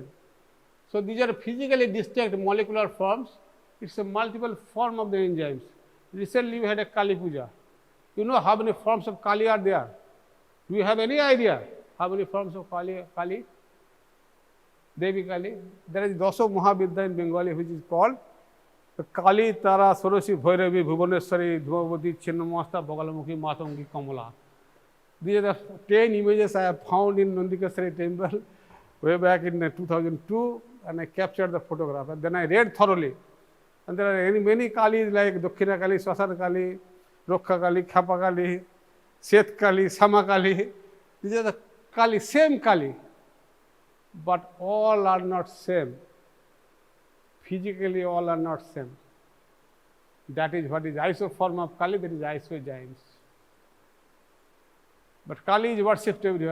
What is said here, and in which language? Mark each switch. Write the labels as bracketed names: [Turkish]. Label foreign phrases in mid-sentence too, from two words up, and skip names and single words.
[English] So these are physically distinct molecular forms. It's a multiple form of the enzymes. Recently, we had a Kali Puja. You know how many forms of Kali are there? Do you have any idea how many forms of Kali? Devi Kali. There is Doso Mahavidya in Bengali which is called Kali, Tara, Soroshi, Bhairavi, Bhubaneswari, Dhumavati, Chinnamasta, Bagalamukhi, Matangi, Kamala. These are the 10 images I have found in Nandikesari temple way back in 2002, and I captured the photograph. And then I read thoroughly. And there are many Kalis like Dokkhina Kali, Swasana Kali, Rokha Kali, Khapa Kali, Seth Kali, Sama Kali. These are the Kali, same Kali. But all are not same. Physically, all are not same. That is what is iso form of Kali, that is isozymes. But Kali is worshipped everywhere.